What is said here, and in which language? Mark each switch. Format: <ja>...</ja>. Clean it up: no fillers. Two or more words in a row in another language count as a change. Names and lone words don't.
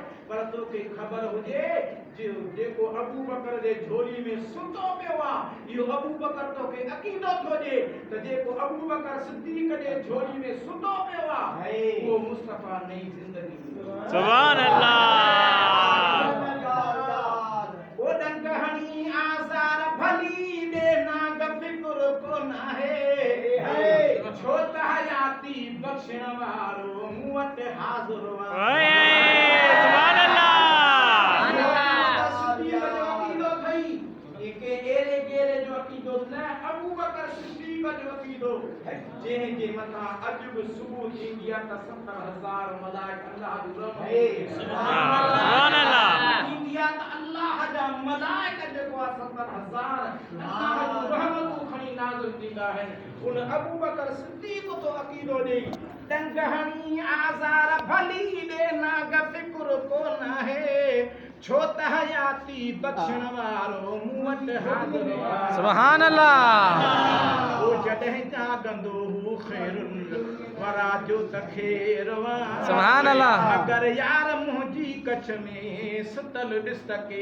<sd>पर तोखे ख़बर हुजे जेको अबू बकर जे झोली में सुतो पियो आ इहो अबू बकर तोखे अक़ीदो थो ॾे त जेको अबू बकर सिद्दीक़ जे झोली में सुतो पियो आ वो मुस्तफा नई ज़िंदगी।</sd> <ar>سبحان الله.</ar> <sd>ओ डंग हणी आज़ार भली दे नाग फिक्र को नाहे छो त हयाती बख्शण वारो मूं वटि हाज़िर</sd> <ar>سبحان الله.</ar> <sd>सिद्दीक़ जो अक़ीदो थई के एरे गेरे जो अक़ीदो न अबू बकर सिद्दीक़ जो अक़ीदो जंहिं जे मथां अॼु बि सुबुह थींदी आहे त 70,000 मलाइक अल्लाह जो रहमत</sd> <ar>سبحان الله.</ar> <sd>थींदी आहे त अल्लाह जा मलाइक जेको आहे 70,000 अल्लाह जो रहमत खणी नाज़िल थींदा आहिनि। उन अबू बकर सिद्दीक़ तो अक़ीदो ॾेई डंग हणी आज़ार भली दे नाग फिक्र को नाहे छो त हयाती बख्शण वारो मूं वटि हाज़िर आहे।</sd> <ar>سبحان الله.</ar> <sd>ओ जॾहिं जागंदो हू</sd> <ar>خير الورى</ar> <sd>जो त ख़ैर</sd> <ar>سبحان الله.</ar> <sd>अगर यार मुंहिंजी कच्छ में सुतल ॾिस के</sd>